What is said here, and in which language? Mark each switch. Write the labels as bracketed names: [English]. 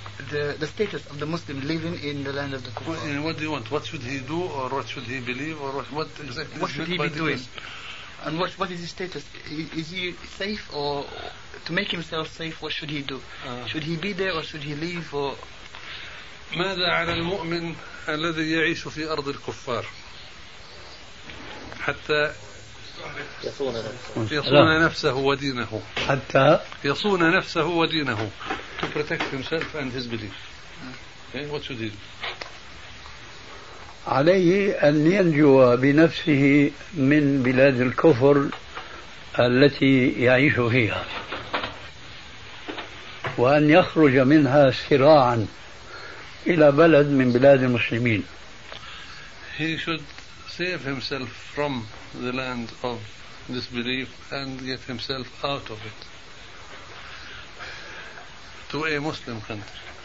[English] The status of the Muslim living in the land of the kuffar. Well, what do you want? What should he do, or what should he believe, or what exactly? What should he be doing? And what is his status? Is he safe, or to make himself safe, what should he do? Should he be there, or should he leave? Or [Arabic] ماذا على المؤمن الذي يعيش في أرض الكفار حتى يصون نفسه ودينه؟ حتى يصون نفسه ودينه. [English] To protect himself and his belief. Okay, what should he do? [Arabic] عليه أن ينجو بنفسه من بلاد الكفر التي يعيش فيها، وأن يخرج منها سراعا إلى بلد من بلاد المسلمين. [English] He should save himself from the land of disbelief and get himself out of it to a Muslim country.